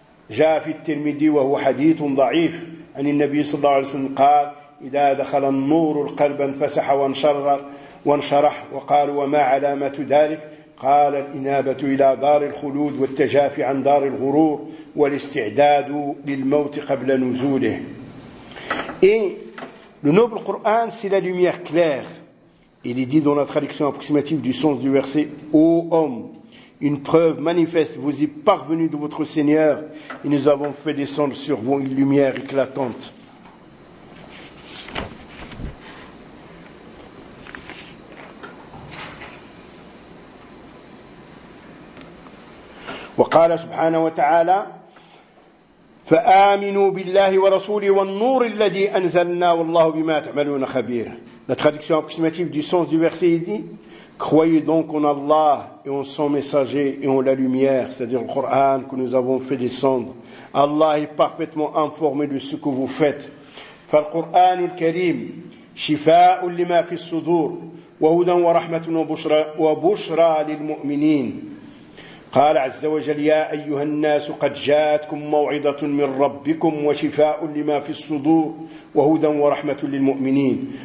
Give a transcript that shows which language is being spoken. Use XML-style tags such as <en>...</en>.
<ar>جاء في الترمذي وهو حديث ضعيف عن النبي صلى الله عليه وسلم قال: إذا دخل النور القلب انفسح وانشرح. وقال: وما علامة ذلك؟ قال: الإنابة إلى دار الخلود والتجافي عن دار الغرور والاستعداد للموت قبل نزوله.</ar> <fr>Et le noble Coran, c'est la lumière claire. Il est dit dans la traduction approximative du sens du verset: ô homme, une preuve manifeste vous est parvenue de votre Seigneur et nous avons fait descendre sur vous une lumière éclatante.</fr> <ar>وقال سبحانه وتعالى: فآمنوا بالله ورسوله والنور الذي أنزلنا والله بما تعملون خبير.</ar> <fr>La traduction approximative du sens du verset dit: croyez donc en Allah et en son messager et en la lumière, c'est-à-dire le Coran que nous avons fait descendre. Allah est parfaitement informé de ce que vous faites.</fr> <ar>فالقرآن الكريم شفاء لما في الصدور وهدى ورحمة وبشرى للمؤمنين. قال عز وجل: يا أيها الناس قد جاءتكم موعظة من ربكم وشفاء لما في الصدور وهدى ورحمة للمؤمنين.</ar>